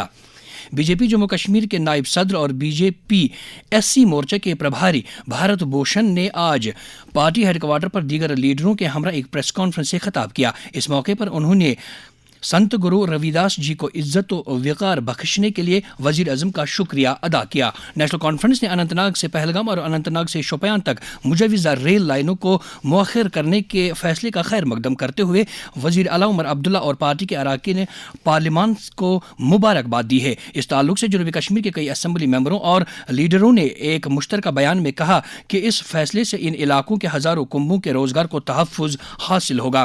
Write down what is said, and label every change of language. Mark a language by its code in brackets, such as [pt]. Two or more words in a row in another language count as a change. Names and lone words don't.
[ur] بی جے پی جموں کشمیر کے نائب صدر اور بی جے پی ایس سی مورچہ کے پربھاری بھارت بھوشن نے آج پارٹی ہیڈ کوارٹر پر دیگر لیڈروں کے ہمراہ ایک پریس کانفرنس سے خطاب کیا. اس موقع پر انہوں نے سنت گرو روی داس جی کو عزت و وقار بخشنے کے لیے وزیر اعظم کا شکریہ ادا کیا. نیشنل کانفرنس نے اننت ناگ سے پہلگام اور اننت ناگ سے شوپیان تک مجوزہ ریل لائنوں کو مؤخر کرنے کے فیصلے کا خیر مقدم کرتے ہوئے وزیر اعلیٰ عمر عبداللہ اور پارٹی کے اراکین پارلیمان کو مبارکباد دی ہے. اس تعلق سے جنوبی کشمیر کے کئی اسمبلی ممبروں اور لیڈروں نے ایک مشترکہ بیان میں کہا کہ اس فیصلے سے ان علاقوں کے ہزاروں کنبوں کے روزگار کو تحفظ حاصل ہوگا.